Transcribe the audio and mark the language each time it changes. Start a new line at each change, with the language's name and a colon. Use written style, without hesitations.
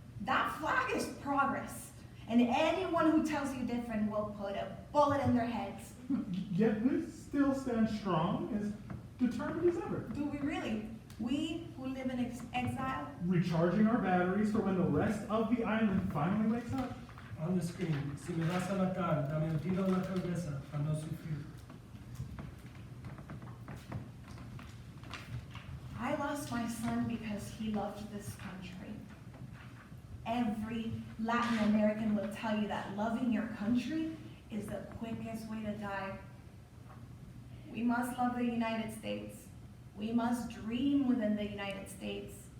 English: That flag is progress, and anyone who tells you different will put a bullet in their heads. Yet we still stand strong, as determined as ever. Do we really? We who live in exile? Recharging our batteries for when the rest of the island finally wakes up. On the screen,
Spanish: si me vas a matar, dame el tiro en la cabeza para no sufrir.
English: I lost my son because he loved this country. Every Latin American will tell you that loving your country is the quickest way to die. We must love the United States. We must dream within the United States.